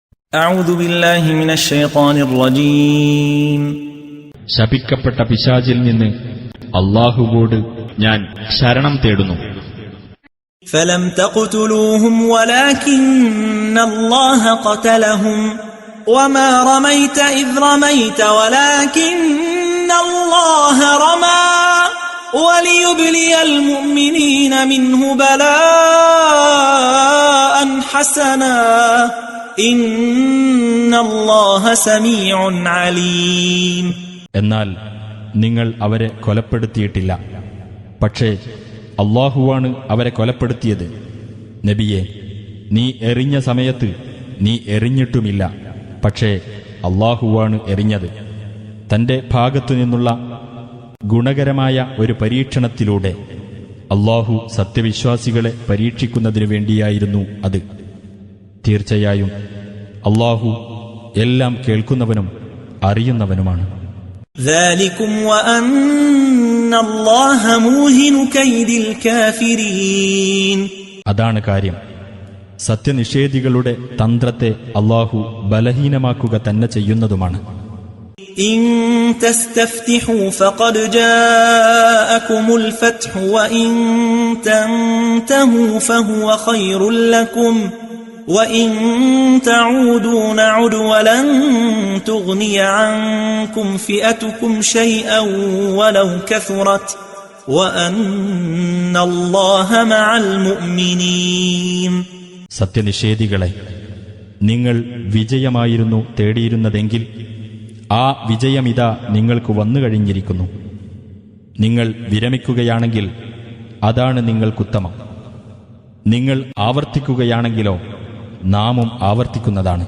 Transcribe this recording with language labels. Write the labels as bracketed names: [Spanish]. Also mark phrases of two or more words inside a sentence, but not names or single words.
[Arabic] أعوذ بالله من الشيطان الرجيم [Malayalam] ശപിക്കപ്പെട്ട പിശാചിൽ നിന്ന് അല്ലാഹുവോട് ഞാൻ ശരണം തേടുന്നു. [Arabic] فلم تقتلوهم ولكن الله قتلهم وما رميت إذ رميت ولكن الله رمى وليبلي المؤمنين منه بلاء حسنا إن الله سميع عليم. [Malayalam] എന്നാൽ നിങ്ങൾ അവരെ കൊലപ്പെടുത്തിയിട്ടില്ല, പക്ഷേ അല്ലാഹുവാണ് അവരെ കൊലപ്പെടുത്തിയത്. നബിയെ, നീ എറിഞ്ഞ സമയത്ത് നീ എറിഞ്ഞിട്ടുമില്ല, പക്ഷേ അല്ലാഹുവാണ് എറിഞ്ഞത്. തന്റെ ഭാഗത്തുനിന്നുള്ള ഗുണകരമായ ഒരു പരീക്ഷണത്തിലൂടെ അല്ലാഹു സത്യവിശ്വാസികളെ പരീക്ഷിക്കുന്നതിനു വേണ്ടിയായിരുന്നു അത്. തീർച്ചയായും അല്ലാഹു എല്ലാം കേൾക്കുന്നവനും അറിയുന്നവനുമാണ്. [Arabic] ذَلِكُمْ وَأَنَّ اللَّهَ مُوهِنُ كَيْدِ الْكَافِرِينَ. [Malayalam] അതാണ് കാര്യം. സത്യനിഷേധികളുടെ തന്ത്രത്തെ അല്ലാഹു ബലഹീനമാക്കുക തന്നെ ചെയ്യുന്നതുമാണ്. [Arabic] إن تستفتحوا فقد جاءكم الفتح وإن تنتهوا فهو خير لكم وإن تعودوا نعد ولن تغني عنكم فئتكم شيئا ولو كثرت وأن الله مع المؤمنين. [Malayalam] സത്യനിഷേധികളെ, നിങ്ങൾ വിജയമായിരുന്നു തേടിയിരുന്നതെങ്കിൽ ആ വിജയമിതാ നിങ്ങൾക്ക് വന്നു കഴിഞ്ഞിരിക്കുന്നു. നിങ്ങൾ വിരമിക്കുകയാണെങ്കിൽ അതാണ് നിങ്ങൾക്കുത്തമം. നിങ്ങൾ ആവർത്തിക്കുകയാണെങ്കിലോ നാമും ആവർത്തിക്കുന്നതാണ്.